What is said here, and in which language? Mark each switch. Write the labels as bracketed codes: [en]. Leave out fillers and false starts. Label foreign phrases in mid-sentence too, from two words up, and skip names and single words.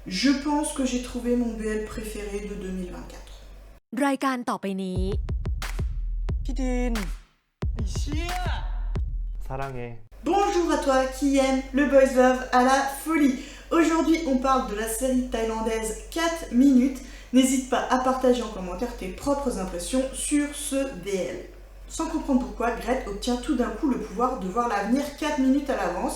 [fr] Je pense que j'ai trouvé mon BL préféré de 2024. [th] รายการต่อไปนี้ พี่ดิน [ko] 사랑해. [fr] Bonjour à toi qui aime le [en] boys love [fr] à la folie. Aujourd'hui, on parle de la série thaïlandaise 4 minutes. N'hésite pas à partager en commentaire tes propres impressions sur ce BL. Sans comprendre pourquoi, Gret obtient tout d'un coup le pouvoir de voir l'avenir 4 minutes à l'avance.